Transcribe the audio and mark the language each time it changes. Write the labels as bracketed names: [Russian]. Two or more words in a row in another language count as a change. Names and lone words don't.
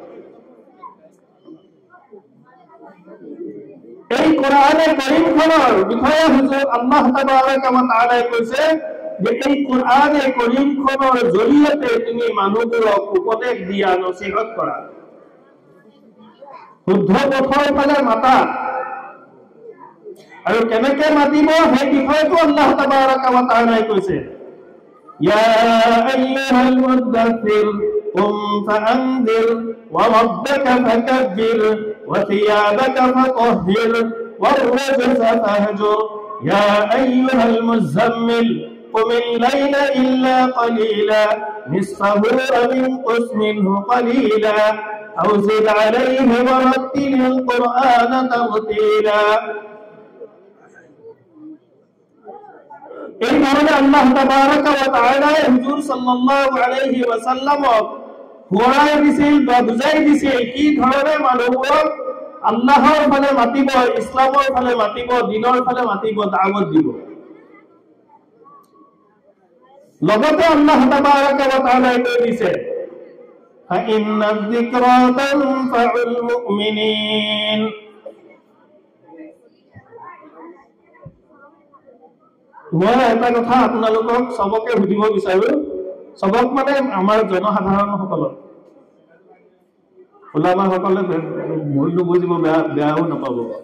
[Assamese] এই কোরআনে কারীমখনৰ বিষয়ে হুজুৰ [Arabic] الله تبارك وتعالى [Assamese] কৈছে যে এই কোরআনে কারীমখনৰ জৰিয়তে তুমি মানুহবোৰক উপদেশ দিয়া, নসিহত কৰা, শুদ্ধ পথৰ ফালে মাতা। আৰু কেনেকে মাতিব সেই বিষয়টো [Arabic] الله تبارك وتعالى [Assamese] কৈছে, [Arabic] يا أيها المدثر قم فأنذر وربك فكبر وثيابك فطهر والرجز فاهجر يا أيها المزمل قم الليل إلا قليلا نصفه أو انقص منه قليلا أو زد عليه ورتل القرآن ترتيلا। [Bangla] এই ধরনের [Arabic] الله تبارك وتعالى [Assamese] হুজুর [Arabic] صلى الله عليه وسلم [Assamese] ঘোৰাই দিছিল বা বুজাই দিছিল কি ধৰণে মানুহবোৰক আল্লাহৰ ফালে মাতিব, ইছলামৰ ফালে মাতিব, দিনৰ ফালে মাতিব, দাওয়াত দিব। লগতে [Arabic] الله تبارك وتعالى [Assamese] কৈ দিছে [Arabic] فإن الذكرى تنفع المؤمنين. [Assamese] মই এটা কথা আপোনালোকক সবকে সুধিব বিচাৰো, সবক মানে আমাৰ জনসাধাৰণসকলক, ওলামাসকলে ভুল নুবুজিব, বেয়াও নাপাব।